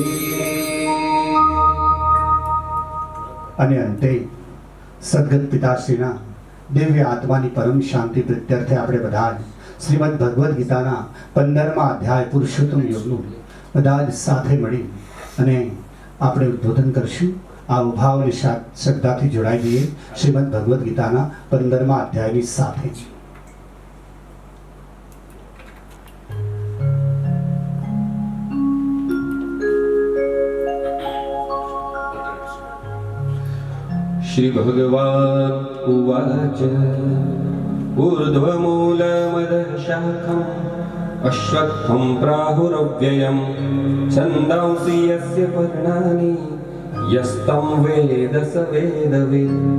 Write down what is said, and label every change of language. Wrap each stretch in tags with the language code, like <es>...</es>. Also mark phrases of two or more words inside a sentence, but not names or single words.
<gu>અને અંતે સદગત પિતાશ્રીના દિવ્ય આત્માની પરમ શાંતિ પ્રીત્યર્થે આપણે બધા જ શ્રીમદ ભગવદ્ ગીતાના 15મા અધ્યાય પુરુષોત્તમ યોગનું બધા જ સાથે મળી અને આપણે ઉદ્બોધન કરશું આ ઉભાવની શ્રદ્ધાથી જોડાઈ જઈએ શ્રીમદ ભગવદ્ ગીતાના 15મા અધ્યાયની સાથે</gu> <sa>श्री भगवान् उवाच ऊर्ध्वमूलमदशाखम् अश्वत्थं प्राहुरव्ययं छन्दांसि यस्य पर्णानि यस्तं वेद स वेदवित्</sa>